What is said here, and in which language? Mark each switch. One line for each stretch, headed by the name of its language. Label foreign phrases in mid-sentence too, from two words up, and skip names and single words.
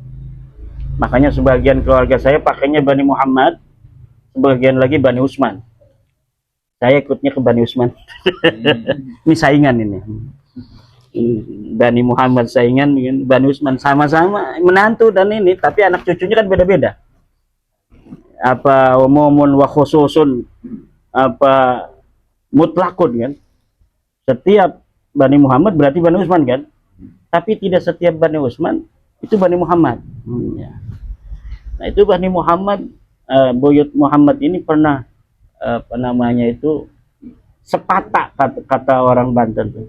Indonesian: Makanya sebagian keluarga saya pakainya Bani Muhammad, sebagian lagi Bani Utsman. Saya ikutnya ke Bani Utsman. Ini saingan ini. Bani Muhammad saingan, Bani Utsman sama-sama menantu dan ini, tapi anak cucunya kan beda-beda. Apa
Arabic: عموم وخصوص,
Indonesian: apa mutlakun kan. Setiap Bani Muhammad berarti Bani Utsman kan. Tapi tidak setiap Bani Utsman itu Bani Muhammad. Ya. Nah, itu Bani Muhammad, buyut Muhammad ini pernah apa namanya itu sepatak, kata orang Banten tuh.